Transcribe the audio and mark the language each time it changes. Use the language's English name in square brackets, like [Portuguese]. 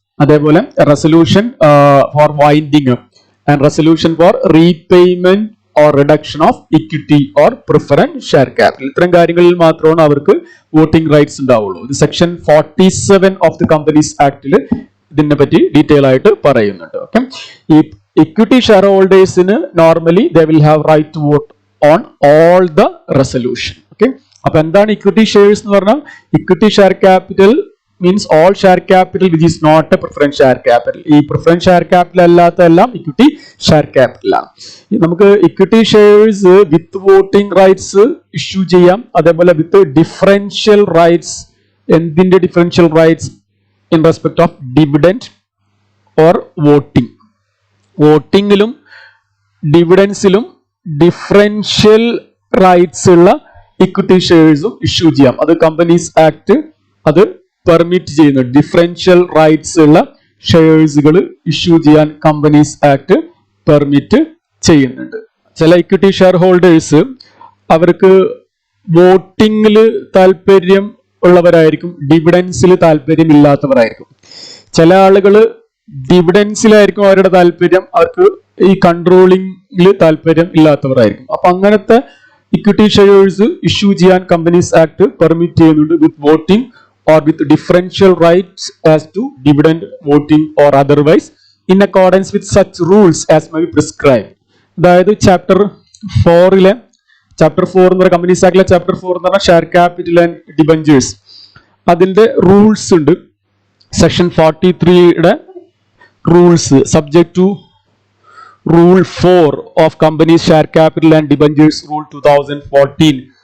[Malayalam] അതേപോലെ resolution four winding up and resolution four repayment or reduction of equity or preference share capital, ഇത്തരം കാര്യങ്ങളിൽ മാത്രമാണ് അവർക്ക് voting rights ഉണ്ടാവുള്ളൂ. ഇത് സെക്ഷൻ 47 ഓഫ് ദി കമ്പനീസ് ആക്ടിൽ ഇതിനെ പറ്റി ഡീറ്റെയിൽ ആയിട്ട് പറയുന്നുണ്ട്. [English] Okay, ഈ equity share ഹോൾഡേഴ്സിന് normally they will have right to vote on all the resolution. [Malayalam] Okay, അപ്പൊ എന്താണ് ഇക്വിറ്റി ഷെയർസ് എന്ന് പറഞ്ഞാൽ? [English] Equity share capital means all share capital which is not a preference share capital. [Malayalam] ഈ preference share capital അല്ലാത്ത എല്ലാം equity share capital ആണ്. നമുക്ക് [English] equity shares with voting rights [Malayalam] issue ചെയ്യാം. അതേപോലെ [English] with differential rights, [Malayalam] എന്തിന്റെ differential rights? [English] In respect of dividend or voting. [Malayalam] വോട്ടിങ്ങിലും ഡിവിഡൻസിലും differential rights ഉള്ള equity ഷെയർസും issue ചെയ്യാം. അത് കമ്പനീസ് ആക്ട് അത് പെർമിറ്റ് ചെയ്യുന്നു. ഡിഫറൻഷ്യൽ റൈറ്റ്സ് ഉള്ള ഷെയർസുകൾ ഇഷ്യൂ ചെയ്യാൻ കമ്പനീസ് ആക്ട് പെർമിറ്റ് ചെയ്യുന്നുണ്ട്. ചില ഇക്വിറ്റി ഷെയർ ഹോൾഡേഴ്സ് അവർക്ക് വോട്ടിങ്ങിൽ താല്പര്യം ഉള്ളവരായിരിക്കും, ഡിവിഡൻസിൽ താല്പര്യം ഇല്ലാത്തവരായിരിക്കും. ചില ആളുകൾ ഡിവിഡൻസിലായിരിക്കും അവരുടെ താല്പര്യം, അവർക്ക് ഈ കൺട്രോളിംഗിൽ താല്പര്യം ഇല്ലാത്തവരായിരിക്കും. അപ്പൊ അങ്ങനത്തെ ഇക്വിറ്റി ഷെയർസ് ഇഷ്യൂ ചെയ്യാൻ കമ്പനീസ് ആക്ട് പെർമിറ്റ് ചെയ്യുന്നുണ്ട് [English] With voting or with differential rights as to dividend, voting or otherwise in accordance with such rules as may be prescribed. [Malayalam] അതായത് ചാപ്റ്റർ 4 എന്ന് പറയുന്ന കമ്പനീസ് ആക്ടിലെ ചാപ്റ്റർ 4 എന്ന് പറഞ്ഞാൽ ഷെയർ ക്യാപിറ്റൽ ആൻഡ് ഡിബഞ്ചേഴ്സ്, അതിന്റെ rules ഉണ്ട്. [English] Section 43യുടെ rules subject to rule 4 of companies share capital and debentures rule 2014.